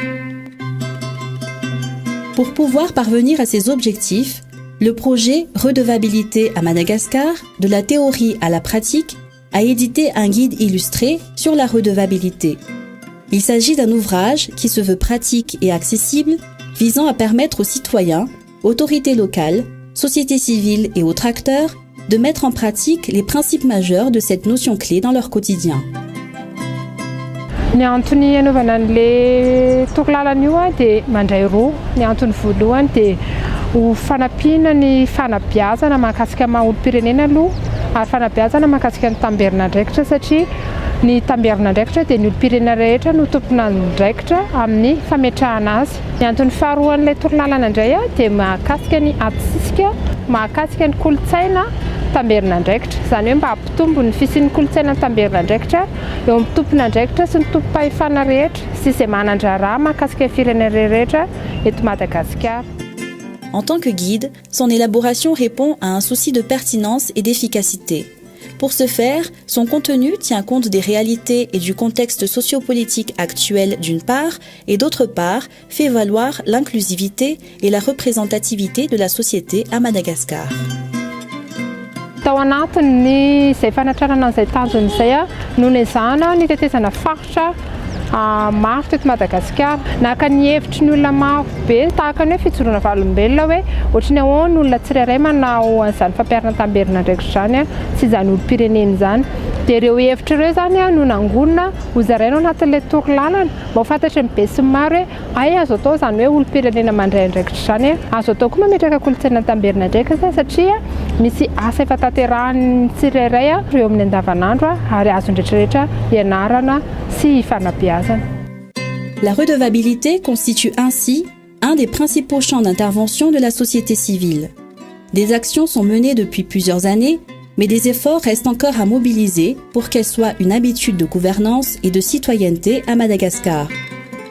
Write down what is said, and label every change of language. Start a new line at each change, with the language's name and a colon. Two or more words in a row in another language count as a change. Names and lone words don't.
French: Pour pouvoir parvenir à ces objectifs, le projet Redevabilité à Madagascar, de la théorie à la pratique, a édité un guide illustré sur la redevabilité. Il s'agit d'un ouvrage qui se veut pratique et accessible, visant à permettre aux citoyens, autorités locales, société civile et autres acteurs de mettre en pratique les principes majeurs de cette notion clé dans leur quotidien.
Malagasy: Ny antony anaovana an'ilay tokolalana io dia mandray roa. Ny antony voalohany dia ho fanampiana ny fanabeazana mahakasika maha-olom-pirenena aloha ary fanabeazana mahakasika ny tamberin'andraikitra satria ny tamberin'andraikitra dia ny olom-pirenena rehetra no tompon'andraikitra amin'ny fametrahana azy. Ny antony faharoa an'ilay tokolalana indray dia mahakasika ny atsisika, mahakasika ny kolontsaina tamberin'andraikitra. Izany hoe mba hampitombo ny fisian'ny kolontsaina tamberin'andraikitra eo amin'ny tompon'andraikitra sy ny tompo-pahefana rehetra sy izay manan-draharaha mahakasika ny firenena rehetra eto Madagasikara.
French: En tant que guide, son élaboration répond à un souci de pertinence et d'efficacité. Pour ce faire, son contenu tient compte des réalités et du contexte sociopolitique actuel d'une part, et d'autre part, fait valoir l'inclusivité et la représentativité de la société à Madagascar.
Malagasy: Tao anatiny izay fanatranana izay tanjony izay no nezahana ny tetezana faritra maro teto Madagasikara. Naka ny hevitry ny olona maro be tahaka ny hoe fijoroana valolombelona hoe ohatrany ahoana olona tsirairay manao an'izany fampiarana tamberin'andraikitra zany sy izany olom-pirenena izany. Dia ireo hevitra ireo zany no nangonina hozaraina ao anatin'ilay tokolalana mba ho fantatry ny be sy ny maro hoe ay azo atao izany hoe olom-pirenena mandray andraikitra zany azo atao koa mametraka kolontsaina tamberin'andraikitra satria misy asa efa tanterahan'ny tsirairay eo amin'ny andavanandro ary azo ndretrarehetra ianarana sy ifanabeazana.
French: La redevabilité constitue ainsi un des principaux champs d'intervention de la société civile. Des actions sont menées depuis plusieurs années, mais des efforts restent encore à mobiliser pour qu'elle soit une habitude de gouvernance et de citoyenneté à Madagascar.